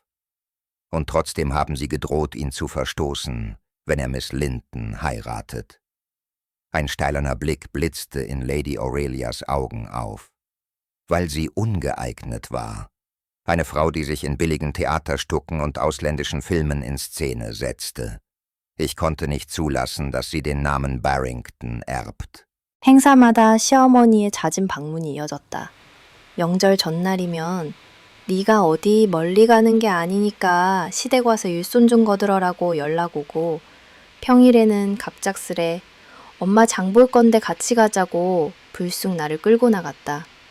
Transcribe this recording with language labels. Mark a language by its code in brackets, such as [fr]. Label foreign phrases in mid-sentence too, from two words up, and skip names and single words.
[de] »Und trotzdem haben Sie gedroht, ihn zu verstoßen, wenn er Miss Linton heiratet.« Ein steilerner Blick blitzte in Lady Aurelias Augen auf. »Weil sie ungeeignet war. Eine Frau, die sich in billigen Theaterstücken und ausländischen Filmen in Szene setzte. Ich konnte nicht zulassen, dass sie den Namen Barrington erbt.« [ko] 행사마다 시어머니의 잦은 방문이 이어졌다. 명절 전날이면 네가 어디 멀리 가는 게 아니니까 시댁 와서 일손 좀 거들어라고 연락 오고, 평일에는 갑작스레 엄마 장 볼 건데 같이 가자고 불쑥 나를 끌고 나갔다.